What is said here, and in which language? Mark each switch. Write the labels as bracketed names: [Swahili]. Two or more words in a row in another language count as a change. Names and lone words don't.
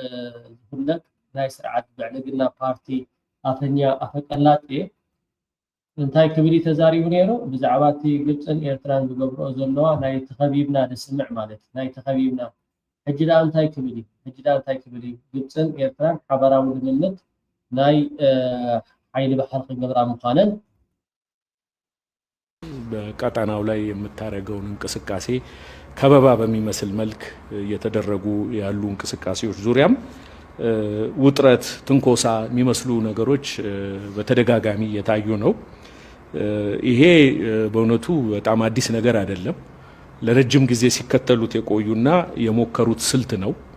[Tigrinya] ዝፍለጥ ናይ ስርዓት ብልፅግና ፓርቲ ኣፈኛ ኣፈቀላጤ እንታይ ክብል ተዛሪቡ ነይሩ ብዛዕባቲ ግብፅን ኤርትራን ዝገብርኦ ዘለዋ ናይ ተኸቢብና ንስምዕ ማለት ናይ ተኸቢብና ሕጂ ዳ እንታይ ክብል ግብፅን ኤርትራን ሓበራዊ ልምምድ ናይ ኃይል ባሕር ክገብራ ምዃነን [Amharic] በቀጠናው ላይ የምታደርገውን እንቅስቃሴ ከበባ በሚመስል መልክ እየተደረጉ ያሉ እንቅስቃሴዎች ዙሪያም ውጥረት ትንኮሳ የሚመስሉ ነገሮች በተደጋጋሚ እየታዩ ነው። ይሄ በእውነቱ በጣም አዲስ ነገር አይደለም። ለረጅም ጊዜ ሲከተሉት የቆዩና የሞከሩት ስልት ነው።